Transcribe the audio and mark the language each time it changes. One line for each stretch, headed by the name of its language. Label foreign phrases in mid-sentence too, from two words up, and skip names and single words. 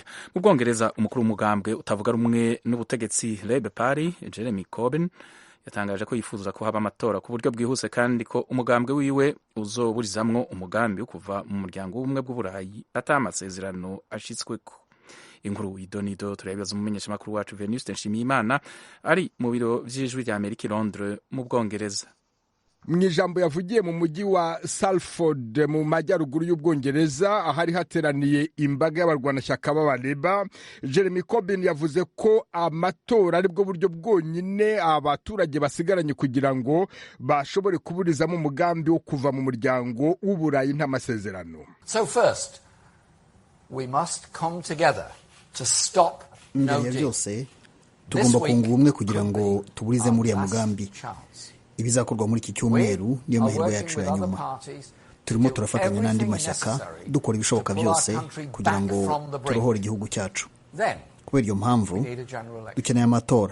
Rundi: Mu Bwongereza umukuru w'umugambwe utavuga rumwe n'ubutegetsi Labour Party Jeremy Corbyn yatangaje ko yifuza ko haba amatora ku buryo bwihuse kandi ko umugambwe wiwe uzoburizamwo umugambi wo kuva mu muryango w'ubumwe bw'Uburayi ata amasezerano ashitsweko. Inkuru idonido turabibaza umumenyesha makuru wacu Venuste Nshimiyimana ari mu biro vy'Ijwi ry'Amerika i Londres mu Bwongereza.
Kinyarwanda: Mwijambo yavugiye mu mujyi wa Salford mu majyaruguru y'Ubwongereza ahari hateraniye imbaga y'abarwanashyaka b'abaleba, Jeremy Corbyn yavuze ko amatora ari bwo buryo bwonyine abaturage basigaranye kugira ngo bashobore kuburizamo umugambi wo kuva mu muryango w'Uburayi nta masezerano.
English: So first we must come together to stop
Kinyarwanda: mbere ya byose tugomba kunga ubumwe kugira ngo tuburize muri ya mugambi. Ibizakorwa muri iki cyumweru niyo mahirwe yacu ya nyuma. Turimo turafatanya n'andi mashyaka dukora ibishoboka byose kugira ngo turohore igihugu cyacu. Kubera iyo mpamvu dukeneye amatora.